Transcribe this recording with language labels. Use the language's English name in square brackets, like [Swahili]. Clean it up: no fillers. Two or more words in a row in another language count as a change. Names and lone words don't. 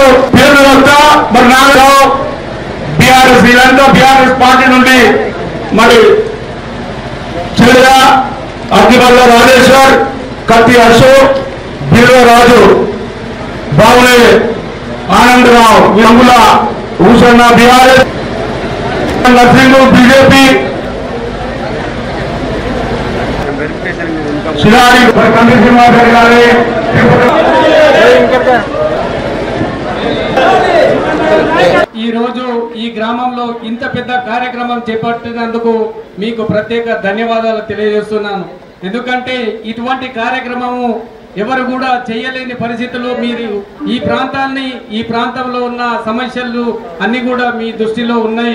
[Telugu] పేరు వస్తా మరి నాగరావు బీఆర్ఎస్ వీళ్ళంతా బీఆర్ఎస్ పార్టీ నుండి మరి చెల్లిగా అగ్గిబల్ల రాజేశ్వర్, కత్తి అశోక్, బీరరాజు, బావులే ఆనందరావు, అంగుల భూషణ బీఆర్ఎస్, నర్సింగ్ బీజేపీ, शिरारी कंदी श्रीनिवास रेड्डी गारी ఈ రోజు ఈ గ్రామంలో ఇంత పెద్ద కార్యక్రమం చేపట్టినందుకు మీకు ప్రత్యేక ధన్యవాదాలు తెలియజేస్తున్నాను। ఎందుకంటే ఇటువంటి కార్యక్రమము ఎవరు కూడా చేయలేని పరిస్థితుల్లో మీరు ఈ ప్రాంతంలో ఉన్న సమస్యలు అన్ని కూడా మీ దృష్టిలో ఉన్నాయి।